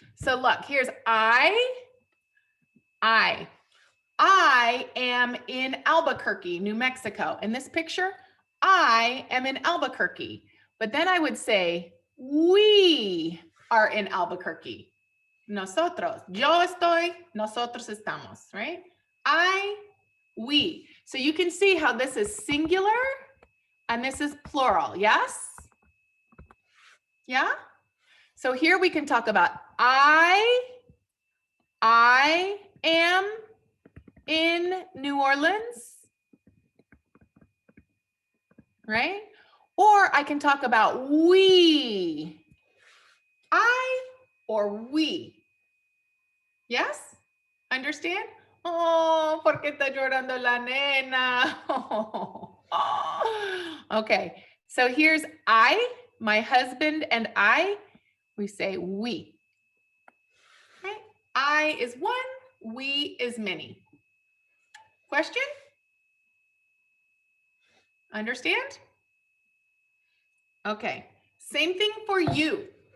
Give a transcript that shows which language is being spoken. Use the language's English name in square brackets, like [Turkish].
[English] So look, here's I am in Albuquerque, New Mexico. In this picture, I am in Albuquerque. But then I would say, we are in Albuquerque. [Spanish] Nosotros. Yo estoy, nosotros estamos, right? [English] I, we. So you can see how this is singular and this is plural, yes? Yeah? So here we can talk about I am in New Orleans, right? Or I can talk about we, I or we. Yes? Understand? [Spanish] Oh, ¿por qué está llorando la nena? [English] Okay, so here's I, my husband and I, we say we. Right? I is one, we is many. Question? Understand? Okay, same thing for you.